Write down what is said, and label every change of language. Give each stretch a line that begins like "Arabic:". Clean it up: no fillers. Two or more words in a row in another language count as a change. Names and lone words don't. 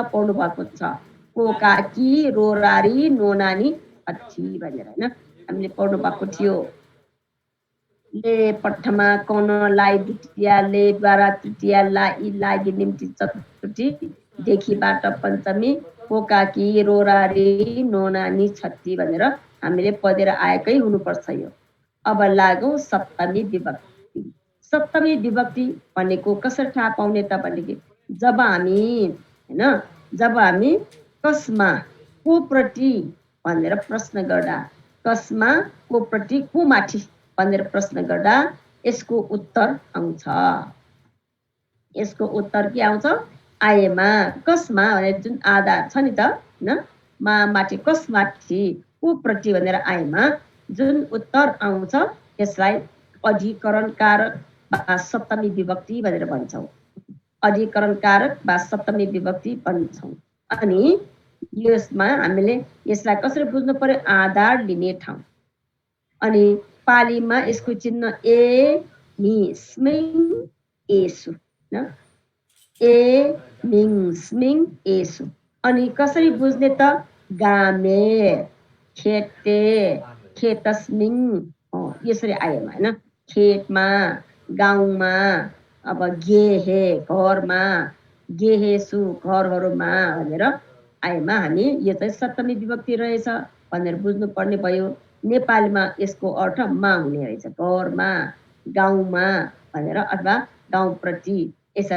Nepali: पढ्नु भएको छ को काकी रोरारी नोनानी छठी भनेर होइन हामीले पढ्नु भएको थियो ले पठमा कौन लाई द्वितीया ले द्वारा तृतीया लाई लागि निम्ति चतुर्थी देखिबाट पञ्चमी को काकी रोरारी नोनानी छठी भनेर हामीले पढेर आएकै हुनुपर्छ यो अब लागौँ सप्तमी विभक्ति सप्तमी विभक्ति भनेको कसरी थाहा पाउने त भनेदेखि जब हामी कसमा कोप्रति भनेर प्रश्न गर्दा कसमा कोप्रति कोमाथि भनेर प्रश्न गर्दा यसको उत्तर आउँछ यसको उत्तर के आउँछ आएमा कसमा भनेर जुन आधार छ नि त हैन माथि कसमाथि कोप्रति भनेर आएमा जुन उत्तर आउँछ यसलाई अधिकरण कारक वा सप्तमी विभक्ति भनेर भन्छौँ अधिकरण कारक वा सप्तमी विभक्ति भन्छौँ अनि यसमा हामीले यसलाई कसरी बुझ्नु पर्यो आधार लिने ठाउँ अनि पालीमा यसको चिन्ह ए नि
Pali: स्मिङ एसु न ए मिङ स्मिङ एसु
Nepali: अनि कसरी बुझ्ने त
Pali: गामे खेते खेतस्मिङ
Nepali: यसरी आएमा हैन खेतमा गाउँमा अब गेहे घरमा गेहेसु घरहरूमा भनेर आएमा हामी यो चाहिँ सप्तमी विभक्ति रहेछ भनेर बुझ्नु पर्ने भयो नेपालीमा यसको अर्थ मा हुने रहेछ घरमा गाउँमा भनेर अथवा गाउँप्रति यसरी